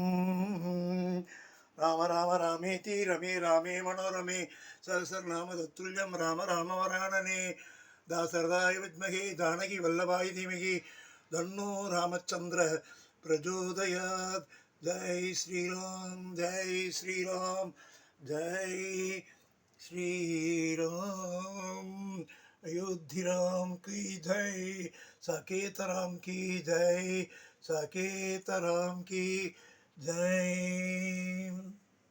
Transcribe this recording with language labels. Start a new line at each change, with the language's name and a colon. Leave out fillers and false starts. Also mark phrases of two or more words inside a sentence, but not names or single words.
Sanskrit: राम राम रामेति रमे रामे मनोरमे सहस्रनाम तत्तुल्यं राम रामवरानने. दाशरथाय विद्महे जानकी वल्लभाय धीमहि तन्नो रामचन्द्र प्रचोदयात्.
Hindi: जय श्रीराम जय श्रीराम जय श्रीराम। अयोध्या राम की जय, साकेत राम की जय, साकेत राम की जय।